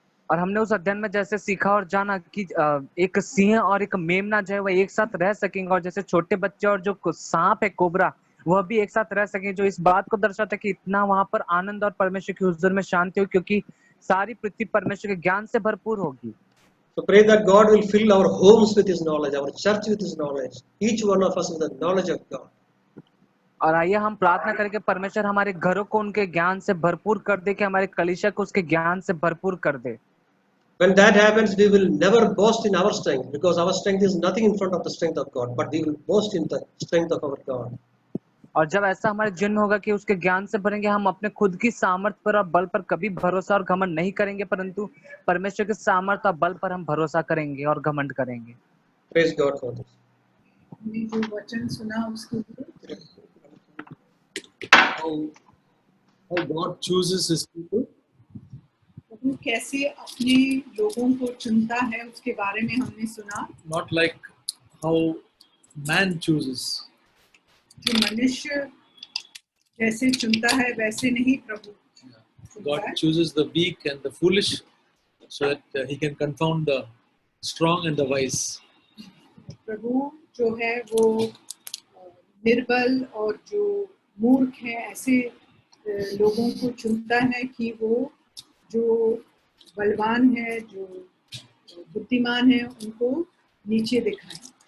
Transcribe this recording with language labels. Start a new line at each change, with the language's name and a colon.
Hindi: और हमने उस अध्ययन में जैसे सीखा और जाना कि एक सिंह और एक मेमना जो है वह एक साथ रह सकेंगे और जैसे छोटे बच्चे और जो सांप है कोबरा वह भी एक साथ रह सकेंगे, जो इस बात को दर्शाता है कि इतना वहां पर आनंद और परमेश्वर की हुजूर में शांति हो क्योंकि सारी पृथ्वी परमेश्वर के ज्ञान से भरपूर होगी।
English: So pray that God will fill our homes with His knowledge, our church with His knowledge, each one of us with the knowledge of God.
Hindi: और आइए हम प्रार्थना करें कि परमेश्वर हमारे घरों को उनके ज्ञान से भरपूर कर दे, कि हमारे कलीसिया को उसके ज्ञान से भरपूर कर दे।
English: When that happens, we will never boast in our strength, because our strength is nothing in front of the strength of God, but we will boast in the strength of our God.
Hindi: और जब ऐसा हमारे जीवन में होगा कि उसके ज्ञान से भरेंगे, हम अपने खुद की सामर्थ्य पर और बल पर कभी भरोसा और घमंड नहीं करेंगे, परंतु परमेश्वर के सामर्थ्य और बल पर हम भरोसा करेंगे और घमंड करेंगे।
English: Praise God for this.
Hindi: हमने जो वचन सुना उसके लिए
English: how God chooses His people.
Hindi: प्रभु कैसे अपने लोगों को चुनता है उसके बारे में हमने सुना।
English: Not like how man chooses.
Hindi: जो मनुष्य जैसे चुनता है वैसे नहीं प्रभु चुनता
English: God
Hindi: है।
English: chooses the weak and the foolish so that He can confound the strong and the wise.
Hindi: प्रभु जो है वो निर्बल और जो मूर्ख है ऐसे लोगों को चुनता है कि वो जो बलवान है जो बुद्धिमान है उनको नीचे दिखाएं।